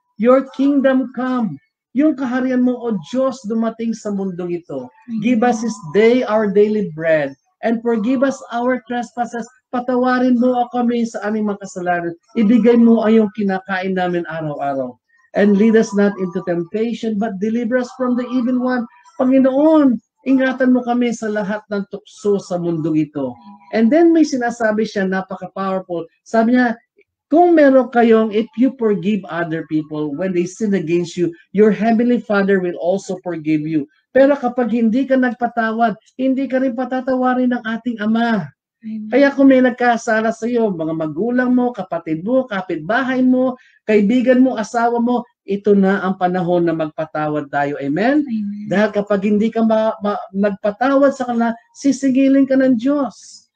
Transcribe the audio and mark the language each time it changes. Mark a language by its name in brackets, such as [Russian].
[English] Your kingdom come. [Filipino] Yung kaharian mo, O Diyos, dumating sa mundong ito. [English] Give us this day our daily bread, and forgive us our trespasses. [Filipino] Patawarin mo kami sa aming mga kasalanan. Ibigay mo ang iyong kinakain namin araw-araw. [English] And lead us not into temptation, but deliver us from the evil one. [Filipino] Panginoon, ingatan mo kami sa lahat ng tukso sa mundong ito. And then may sinasabi siya, napaka-powerful. Sabi niya, kung meron kayong, [English] if you forgive other people when they sin against you, your heavenly Father will also forgive you. [Filipino] Pero kapag hindi ka nagpatawad, hindi ka rin patatawarin ng ating Ama. Kaya kung may nagkasala sa iyo, mga magulang mo, kapatid mo, kapitbahay mo, kaibigan mo, asawa mo, ito na ang panahon na magpatawad tayo. Amen? Amen. Dahil kapag hindi ka nagpatawad sa kanila, sisingilin ka ng Diyos.